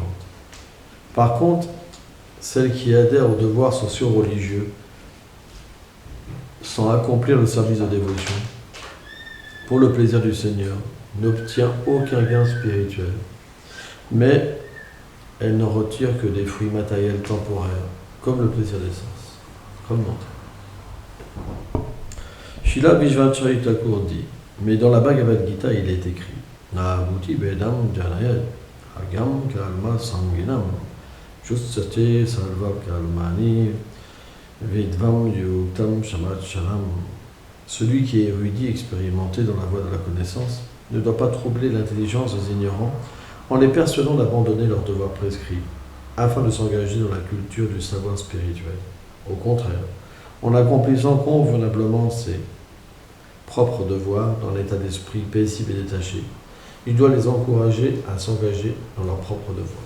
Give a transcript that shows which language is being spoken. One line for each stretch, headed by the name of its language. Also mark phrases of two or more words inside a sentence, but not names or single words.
French: Par contre, celle qui adhère aux devoirs sociaux religieux sans accomplir le service de dévotion pour le plaisir du Seigneur n'obtient aucun gain spirituel, mais elle n'en retire que des fruits matériels temporaires, comme le plaisir des sens, comme l'autre. Srila Vishvacharya Thakur dit, mais dans la Bhagavad Gita il est écrit
Sanskrit: Nabhuti Vedam Janayat Agam Kalma Sanginam Jutsate Sarva Kalmani Vidvam Yuktam Shamatcharam.
French: Celui qui est érudit, expérimenté dans la voie de la connaissance, ne doit pas troubler l'intelligence des ignorants en les persuadant d'abandonner leurs devoirs prescrits, afin de s'engager dans la culture du savoir spirituel. Au contraire, en accomplissant convenablement ses propres devoirs dans l'état d'esprit paisible et détaché, il doit les encourager à s'engager dans leurs propres devoirs.